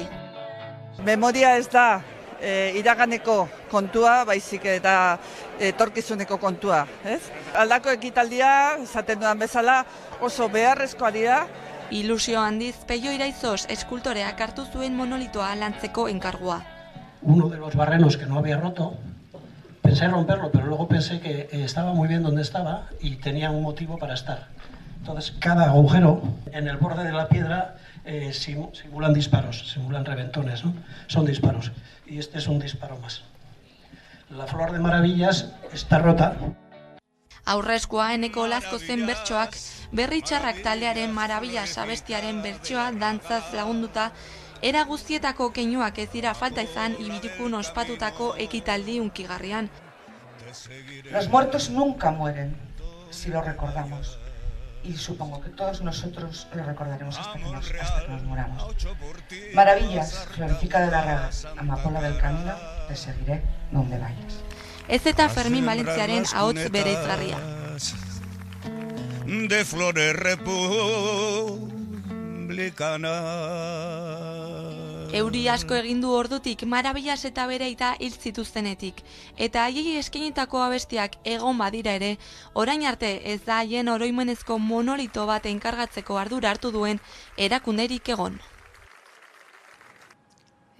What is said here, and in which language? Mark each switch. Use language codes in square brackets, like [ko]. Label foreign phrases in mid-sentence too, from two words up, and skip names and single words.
[eu] Memoria ez da iraganeko kontua, baizik eta etorkizuneko kontua, ez? Aldako ekitaldia, esaten dudan bezala, oso beharrezkoa dira. Ilusio handiz, Pello Iraizoz eskultoreak hartu zuen monolitoa lantzeko enkargua. [es] Uno de los barrenos que no había roto, pensé romperlo, pero luego pensé que estaba muy bien donde estaba y tenía un motivo para estar. Entonces, cada agujero en el borde de la piedra simulan disparos, simulan reventones, ¿no? Son disparos. Y este es un disparo más. La flor de Maravillas está rota. [eu] Aurrezkoa Eneko Olazko zen bertsoak, berri txarrak taldearen Marabillas abestiaren bertsoa dantzaz lagunduta, era guztietako keinuak ez dira falta izan ibirikun ospatutako ekitaldi hunkigarrian. [es] Los muertos nunca mueren si los recordamos. Y supongo que todos nosotros lo recordaremos hasta que nos muramos. Maravillas, Florifica de Larraga, Amapola del Camino, te seguiré donde vayas. [eu] Ez eta Fermin Valentziaren ahots bereizgarria. [es] De flores republicanas. [eu] Euri asko egin du ordutik Marabillas eta bere aita hil zituztenetik, eta haiei eskainitako abestiak egon badira ere, orain arte ez da haien oroimenezko monolito bat enkargatzeko ardura hartu duen erakunderik egon.